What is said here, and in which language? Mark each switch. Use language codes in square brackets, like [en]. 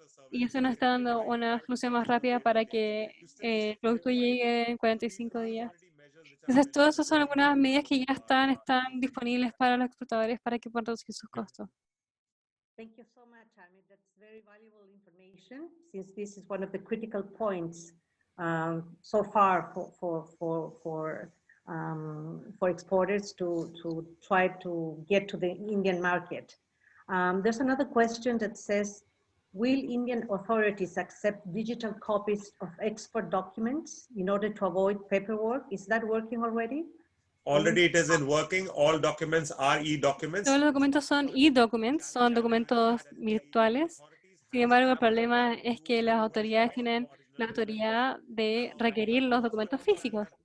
[es] Y eso nos está dando una solución más rápida para que el producto llegue en 45 días. Entonces, todas esas son algunas medidas que ya están disponibles para los exportadores para que puedan reducir sus costos. [en] Thank you so much, Amit. That's very valuable information, since this is one of the critical points so far for for exporters to try to get to the Indian market. There's another question that says, will Indian authorities accept digital copies of export documents in order to avoid paperwork? Is that working already? Already it isn't working. All documents are e-documents. [es] Todos los documentos son e-documents, son documentos virtuales. Sin embargo, el problema es que las autoridades tienen la autoridad de requerir los documentos físicos.